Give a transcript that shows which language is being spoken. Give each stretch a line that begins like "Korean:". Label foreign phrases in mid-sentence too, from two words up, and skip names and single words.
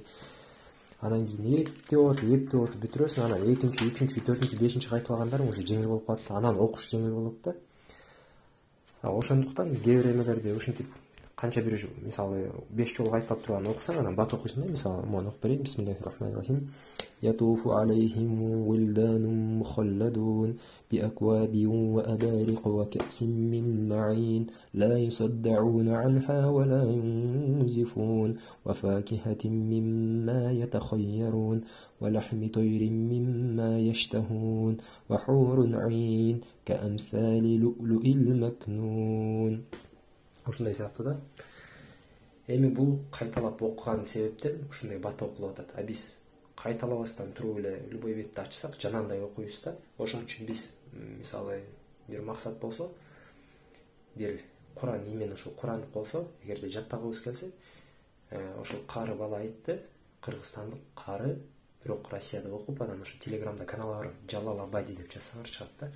Kyrgyz: Анан кийин эптеп бүтүрөсүң, анан 2-чү, 3-чү, 4-чү, 5-чи кайталагандарың уже жеңил болуп калат. Анан окуш жеңил болот да. Ошондуктан кээ бир эмелерди ушинтип канча бир мисалы 5 жолу кайталап турган окусаң, анан бат окуйсуң да. Мисалы мону окуп берейин.
Arabic: بسم الله الرحمن الرحيم. يطوف عليهم ولدان مخلدون بأكواب وأباريق وكأس من معين لا يصدعون عنها ولا ينزفون وفاكهة مما يتخيرون ولحم طير مما يشتهون وحور عين كأمثال اللؤلؤ المكنون.
Kyrgyz: Ушундай сыяктуу да. Эми бул кайталап окуган себептен ушундай бат окулуп атат. Биз кайталабастан туруп эле любой бетти ачсак, жанагындай окуйбуз да. Ошон үчүн биз мисалы бир максат болсо, бир Куран именно ушул Курандык болсо, эгерде жаттагыбыз келсе, ошол кары бала айтты, кыргызстандык кары, бирок Россияда окуп, анан ошо телеграмда канал бар, Жалал Абади деп жазсаңар чыгат да.